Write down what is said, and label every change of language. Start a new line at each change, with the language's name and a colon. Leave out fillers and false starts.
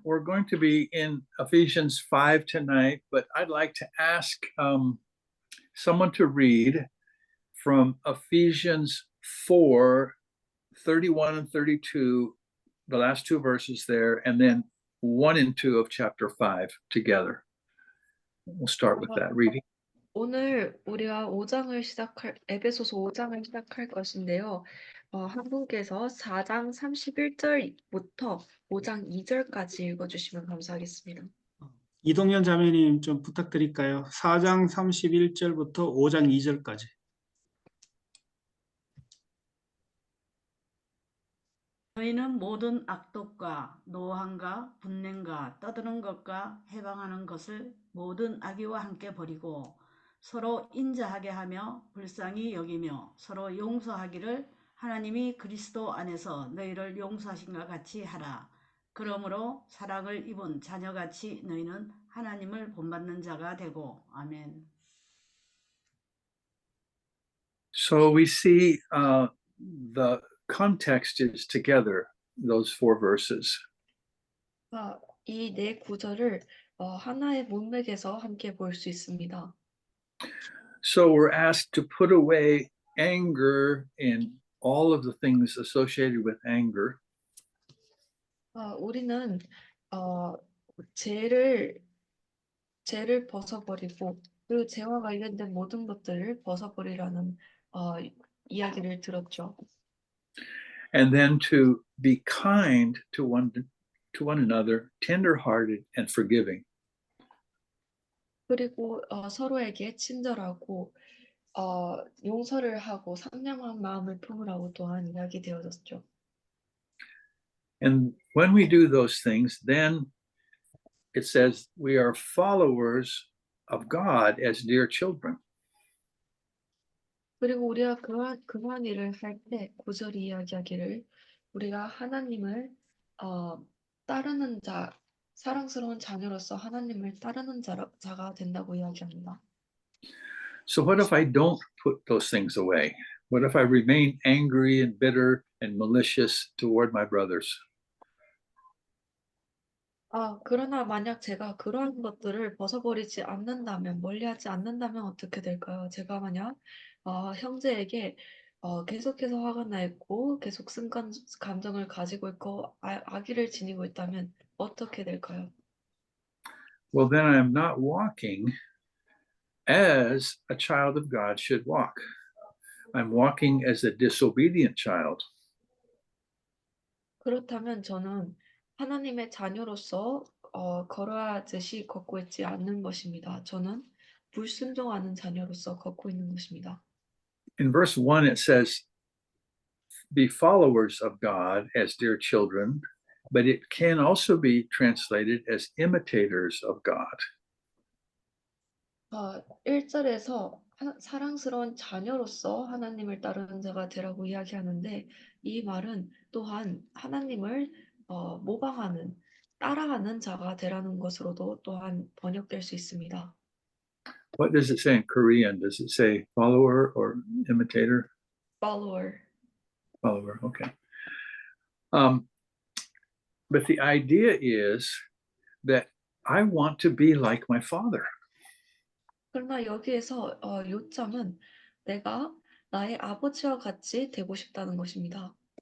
English: We're going to be in Ephesians 5 tonight, but I'd like to ask someone to read from Ephesians 4, 31 and 32, the last two verses there, and then 1 and 2 of chapter 5 together. We'll start with that reading.
Korean: 오늘 우리가 에베소서 5장을 시작할 것인데요. 한 분께서 4장 31절부터 5장 2절까지 읽어주시면 감사하겠습니다. 이동현 자매님 좀 부탁드릴까요? 4장 31절부터 5장 2절까지. 너희는 모든 악독과 노함과 분냄과 떠드는 것과 해방하는 것을 모든 악의와 함께 버리고 서로 인자하게 하며 불쌍히 여기며 서로 용서하기를 하나님이 그리스도 안에서 너희를 용서하신과 같이 하라. 그러므로 사랑을 입은 자녀같이 너희는 하나님을 본받는 자가 되고. 아멘.
English: So we see the context is together, those 4 verses.
Korean: 이 네 구절을 하나의 문맥에서 함께 볼 수 있습니다.
English: So we're asked to put away anger and all of the things associated with anger.
Korean: 우리는 죄를 벗어버리고 그리고 죄와 관련된 모든 것들을 벗어버리라는 이야기를 들었죠.
English: And then to be kind to one another, tender-hearted and forgiving.
Korean: 그리고 서로에게 친절하고 용서를 하고 상냥한 마음을 품으라고 또한 이야기되어졌죠.
English: And when we do those things, then it says we are followers of God as dear children.
Korean: 그리고 우리가 그러한 일을 할 때 구절이 이야기하기를 우리가 하나님을 따르는 자, 사랑스러운 자녀로서 하나님을 따르는 자가 된다고 이야기합니다.
English: So what if I don't put those things away? What if I remain angry and bitter and malicious toward my brothers?
Korean: 그러나 만약 제가 그러한 것들을 벗어버리지 않는다면, 멀리하지 않는다면 어떻게 될까요? 제가 만약 형제에게 계속해서 화가 나 있고 계속 승간 감정을 가지고 있고 악의를 지니고 있다면 어떻게 될까요?
English: Well, then I'm not walking as a child of God should walk. I'm walking as a disobedient child.
Korean: 그렇다면 저는 하나님의 자녀로서 걸어야듯이 걷고 있지 않는 것입니다. 저는 불순종하는 자녀로서 걷고 있는 것입니다.
English: In verse 1, it says, be followers of God as dear children, but it can also be translated as imitators of God.
Korean: 1절에서 사랑스러운 자녀로서 하나님을 따르는 자가 되라고 이야기하는데 이 말은 또한 하나님을 모방하는, 따라하는 자가 되라는 것으로도 또한 번역될 수 있습니다.
English: What does it say in Korean? Does it say follower or imitator? Follower. Follower, okay. But the idea is that I want to be like my father.
Korean: 그러나 여기에서 요점은 내가 나의 아버지와 같이 되고 싶다는 것입니다.